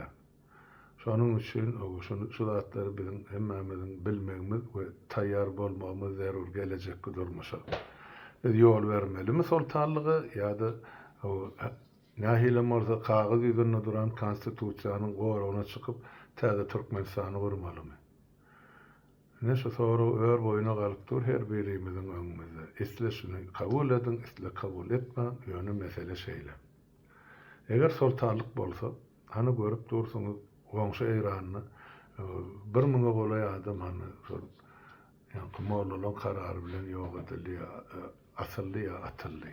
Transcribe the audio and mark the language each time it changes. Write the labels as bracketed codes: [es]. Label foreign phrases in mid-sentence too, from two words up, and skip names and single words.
[tk] Şonuň üçin şu zatlary bizim hemmemizin bilmegimiz we taýýar bolmagymız zerur gelecekki durmuşa. Biz ýol bermelimi sultanlygy ýa-da nähile bolsa kagyz ýüzünde duran konstitusiýanyň goragyna çykyp täze Türkmenistany gurmalymy? Ne şu soru ör boyuna galyp dur her birimizin öňümizde. Isle şunu kabul edin, isle kabul etme, ýöne mesele şeýle. Eger sultanlyk bolsa, hany görüp dursuňyz, goňşy eýranyny bir müňe golay adam hany şol ýa-ni mollalyň karary bilen ýok edildi, asyldy ýa atyldy.